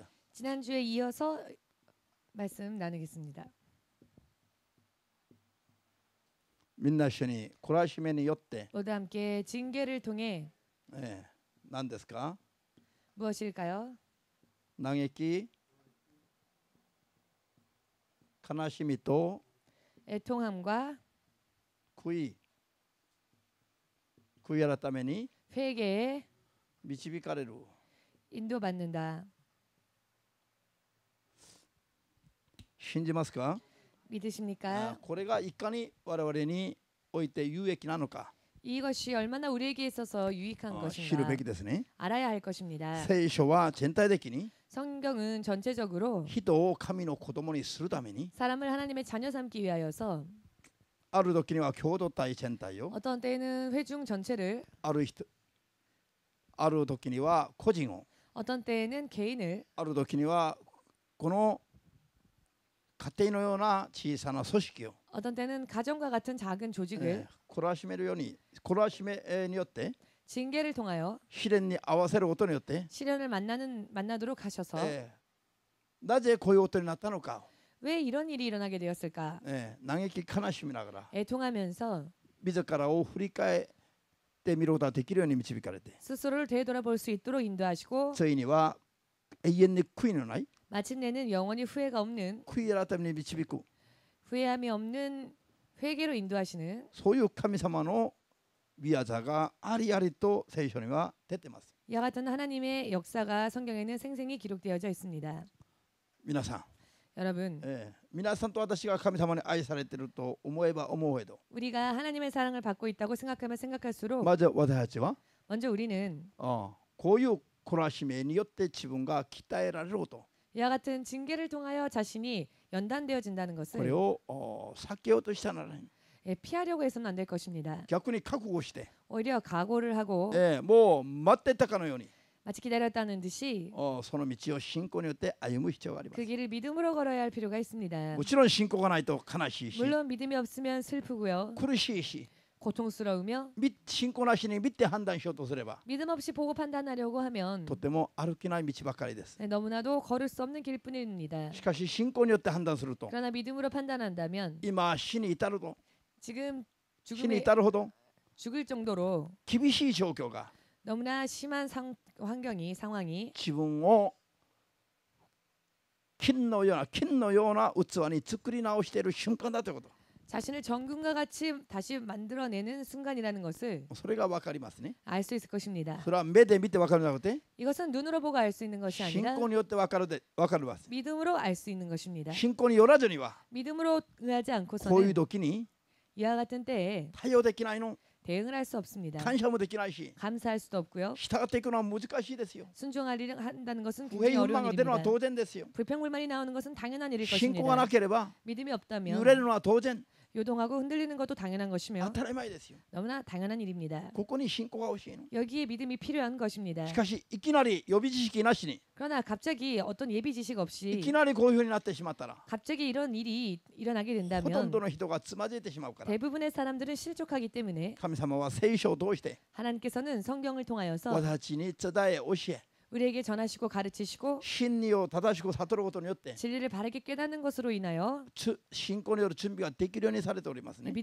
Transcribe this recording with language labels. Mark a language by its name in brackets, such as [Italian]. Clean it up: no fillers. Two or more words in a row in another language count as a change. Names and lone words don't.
[Korean] 지난주에 이어서 말씀 나누겠습니다. [Japanese] みんな一緒に懲らしめによって、 [Korean] 모두 함께 징계를 통해 [Japanese] 何ですか？ [Korean] 무엇일까요? [Japanese] 嘆き、悲しみと [Korean] 애통함과 [Japanese] 悔い改めに [Korean] 회개에 [Japanese] 導かれる。 [Korean] 인도받는다. [Japanese] 信じますか？ [Korean] 믿으십니까? [Japanese] これがいかに我々において有益なのか、 [Korean] 이것이 얼마나 우리에게 있어서 유익한 [Japanese] 知る [Korean] 것인가 [Japanese] べきですね。 [Korean] 알아야 할 것입니다. [Japanese] 聖書は全体的に [Korean] 성경은 전체적으로 [Japanese] 人を神の子供にするために、 [Korean] 사람을 하나님의 자녀 삼기 위하여서 [Japanese] ある時には共同体全体を、 [Korean] 어떤 때에는 회중 전체를 [Japanese] ある時には個人を、 [Korean] 어떤 때에는 개인을 [Japanese] ある時にはこの家庭のような小さな組織を、 [Korean] 어떤 때는 가정과 같은 작은 조직을 [Japanese] 懲らしめるように、懲らしめによって [Korean] 징계를 통하여 [Japanese] 試練に合わせることによって、 [Korean] 시련을 만나도록 하셔서 [Japanese] なぜこういうことになったのか、 [Korean] 왜 이런 일이 일어나게 되었을까? [Japanese] 嘆き悲しみながら [Korean] 애통하면서 [Japanese] 自らを振り返ってみることができるように導かれて、 [Korean] 스스로를 되돌아볼 수 있도록 인도하시고 [Japanese] ついには永遠に悔いのない、 [Korean] 마침내는 영원히 후회가 없는 [Japanese] 悔い改めに導く、 [Korean] 후회함이 없는 회개로 인도하시는 [Japanese] そういう神様の御業がありありと聖書には出ています。 [Korean] 이와 같은 하나님의 역사가 성경에는 생생히 기록되어져 있습니다. [Japanese] 皆さん、 [Korean] 여러분, [Japanese] 皆さんと私が神様に愛されていると思えば思うほど、 [Korean] 우리가 하나님의 사랑을 받고 있다고 생각하면 생각할수록 [Japanese] まず私たちは [Korean] 먼저 우리는 [Japanese] こういう懲らしめによって自分が鍛えられること、 [Korean] 이와 같은 징계를 통하여 자신이 연단되어진다는 [Japanese] これ [Korean] 것을 [Japanese] を避けようとしたなら、 [Korean] 피하려고 해서는 안 될 것입니다. [Japanese] 逆に覚悟して、 [Korean] 오히려 각오를 하고 [Japanese] もう待ってたかのように、 [Korean] 마치 기다렸다는 듯이 [Japanese] その道を信仰によって歩む必要があります。 [Korean] 그 길을 믿음으로 걸어야 할 필요가 있습니다. [Japanese] もちろん信仰がないと悲しいし、 [Korean] 물론 믿음이 없으면 슬프고요. [Japanese] 苦しいし、 [Korean] 고통스러우며 [Japanese] 信仰なしに見て判断しようとすれば、 [Korean] 믿음 없이 보고 판단하려고 하면 [Japanese] とても歩けない道ばかりです。 [Korean] 너무나도 걸을 수 없는 길뿐입니다. [Japanese] しかし信仰によって判断すると、 [Korean] 그러나 믿음으로 판단한다면 [Japanese] 今死に至ると、 [Korean] 지금 [Japanese] 死に [Korean] 죽음에 [Japanese] 至るほど [Korean] 죽을 정도로 [Japanese] 厳しい状況が [Korean] 너무나 심한 상황이 [Japanese] 自分を金のような器に作り直している瞬間だということ、 [Korean] 자신을 정금과 같이 다시 만들어내는 순간이라는 것을 [Japanese] それが分かりますね。 [Korean] 알 수 있을 것입니다. [Japanese] それは目で見て分かるのではなくて、 [Korean] 이것은 눈으로 보고 알 수 있는 것이 [Japanese] 信 [Korean] 아니라 [Japanese] 仰によって分かるます。 [Korean] 믿음으로 알 수 있는 것입니다. [Japanese] 信仰によらずには [Korean] 믿음으로 응하지 [Japanese] こういう [Korean] 않고서는 [Japanese] 時に [Korean] 이와 같은 때에 [Japanese] 対応できないの、 [Korean] 대응을 할 수 없습니다. [Japanese] 感謝もできないし、 [Korean] 감사할 수도 없고요. [Japanese] 従っていくのは難しいですよ。 [Korean] 순종한다는 것은 [Japanese] 不平 [Korean] 굉장히 [Japanese] 不満 [Korean] 어려운 [Japanese] が出るのは [Korean] 일입니다. [Japanese] 当然ですよ。 [Korean] 불평불만이 나오는 것은 당연한 일일 [Japanese] 信仰がな [Korean] 것입니다. [Japanese] ければ [Korean] 믿음이 [Japanese] 揺 [Korean] 없다면 [Japanese] れるのは当然、 [Korean] 요동하고 흔들리는 것도 당연한 것이며 [Japanese] 当たり前ですよ。 [Korean] 너무나 당연한 일입니다. [Japanese] ここに信仰が欲しいの。 [Korean] 여기에 믿음이 필요한 것입니다. [Japanese] しかしいきなり予備知識なしに、 [Korean] 그러나 갑자기 어떤 예비 지식 [Japanese] い [Korean] 없이 [Japanese] きなりこういうふうになってしまったら、 [Korean] 갑자기 이런 일이 일어나게 [Japanese] ほとん [Korean] 된다면 [Japanese] どの人がつまずいてしまうから、 [Korean] 대부분의 사람들은 실족하기 때문에 [Japanese] 神様は聖書を通して [Korean] 하나님께서는 성경을 통하여서 [Japanese] 私たちに伝え教え、 [Korean] 우리에게 전하시고 가르치시고 [Japanese] 真理を正しく悟ることによって [Korean] 진리를 바르게 깨닫는 것으로 인하여 [Japanese] 信仰による準備ができるようにされておりますね。